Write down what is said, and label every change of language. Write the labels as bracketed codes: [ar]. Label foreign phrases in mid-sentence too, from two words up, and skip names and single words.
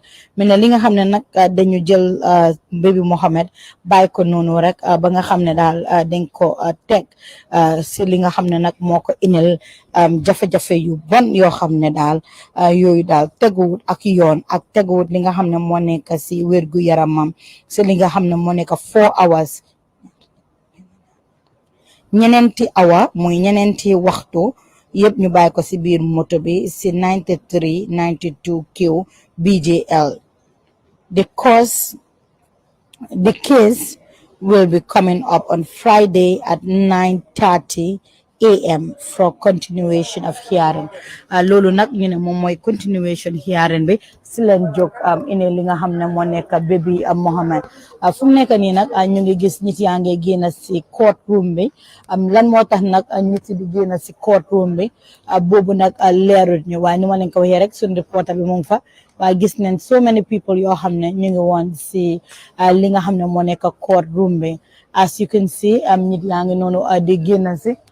[wo] Mine li nga xam ne nag dañu jël baby Mohammed bàyyi ko noonu rek ba nga xam ne daal dañ ko teg si li nga xam ne nag moo ko inel jafe-jafe yu bon yoo xam ne daal yooyu daal teguwut ak yoon ak teguwut li nga xam ne moo nekk si wérgu yaramam si li nga xam ne moo nekk 4 hours ñeneenti awa muy ñeneenti waxtu yëpp ñu bàyyi ko si biir moto bi si 9392Q BJL. [en] The case will be coming up on Friday at 9:30 a.m. for continuation of hearing. [wo] Loolu nag ñu ne moom mooy [en] continuation hearing [wo] bi si leen jóg ine li nga xam ne moo nekk baby Mohamed fu mu nekk nii nag ñu ngi gis nit yaa ngi génn si [en] court room [wo] bi lan moo tax nag nit yi di génn si [en] court room [wo] bi boobu nag leerut ñu waaye ni ma leen ko waxee rek suñu reporter bi mu ngi fa waaye gis nañ [en] so many people [wo] yoo xam ne ñu ngi woon si li nga xam ne moo nekk [en] court room [wo] bi [en] as you can see [wo] nit yaa ngi noonu di génn si